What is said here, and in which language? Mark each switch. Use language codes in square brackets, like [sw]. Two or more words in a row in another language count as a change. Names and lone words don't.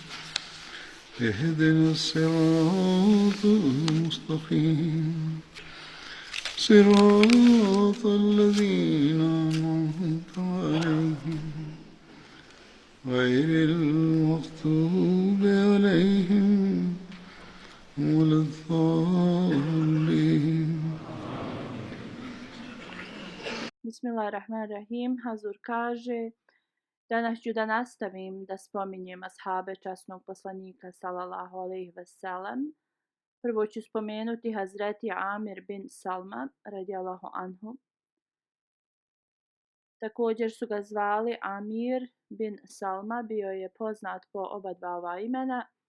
[ar] اهدنا الصراط المستقيم صراط الذين أنعمت عليهم غير المغضوب عليهم ولا الضالين. Bismillahirrahmanirrahim. [bs] Hazur kaže: danas ću da nastavim da spominjem ashabe časnog poslanika [ar] صلى الله عليه وسلم. [bs] Prvo ću spomenuti Hazreti Amir bin Salma [ar] رضي الله عنه. [bs] Također su ga zvali Amir bin Salma, bio je poznat po oba dva ova imena.